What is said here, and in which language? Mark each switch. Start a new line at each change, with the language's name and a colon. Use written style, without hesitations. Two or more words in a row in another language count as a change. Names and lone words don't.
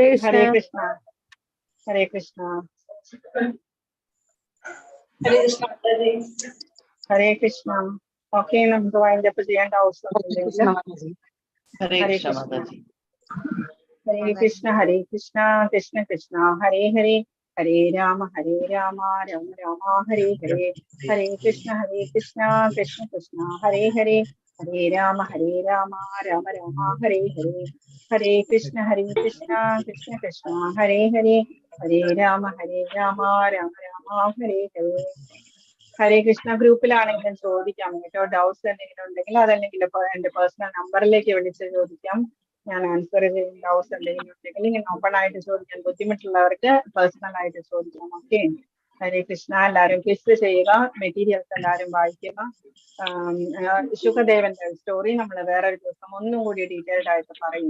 Sanskrit: ഹരേ കൃഷ്ണ. ഹരേ കൃഷ്ണ. ഹരേ കൃഷ്ണ മാതാജി. ഹരേ കൃഷ്ണ.
Malayalam: ഓക്കെ, നമുക്ക് വൈൻഡപ്പ് ചെയ്യേണ്ട ആവശ്യമില്ലെങ്കിൽ
Sanskrit: ഹരേ കൃഷ്ണ മാതാജി. ഹരേ കൃഷ്ണ. ഹരേ കൃഷ്ണ. കൃഷ്ണ കൃഷ്ണ ഹരേ ഹരേ, ഹരേ രാമ രാമ രാമ ഹരേ ഹരേ. ഹരേ കൃഷ്ണ. ഹരേ കൃഷ്ണ. കൃഷ്ണ കൃഷ്ണ ഹരേ ഹരേ, ഹരേ രാമ രാമ രാമ ഹരേ ഹരേ. ഹരേ കൃഷ്ണ. ഹരേ കൃഷ്ണ. കൃഷ്ണ കൃഷ്ണ ഹരേ ഹരേ, ഹരേ രാമ രാമ രാമ ഹരേ ഹരേ. ഹരേ കൃഷ്ണ.
Malayalam: ഗ്രൂപ്പിലാണെങ്കിലും ചോദിക്കാം കേട്ടോ. ഡൗട്ട്സ് എന്തെങ്കിലും ഉണ്ടെങ്കിൽ അതല്ലെങ്കിൽ എന്റെ പേഴ്സണൽ നമ്പറിലേക്ക് വിളിച്ച് ചോദിക്കാം. ഞാൻ ആൻസർ ചെയ്യും. ഡൗട്ട്സ് എന്തെങ്കിലും ഉണ്ടെങ്കിൽ ഇങ്ങനെ ഓപ്പൺ ആയിട്ട് ചോദിക്കാൻ ബുദ്ധിമുട്ടുള്ളവർക്ക് പേഴ്സണൽ ആയിട്ട് ചോദിക്കാം.
Sanskrit: ഓക്കെ, ഹരേ കൃഷ്ണ.
Malayalam: എല്ലാവരും ക്വിസ് ചെയ്യുക, മെറ്റീരിയൽസ് എല്ലാവരും വായിക്കുക. ശുഖദേവന്റെ സ്റ്റോറി നമ്മൾ വേറൊരു ദിവസം ഒന്നും കൂടി ഡീറ്റെയിൽഡ് ആയിട്ട് പറയും.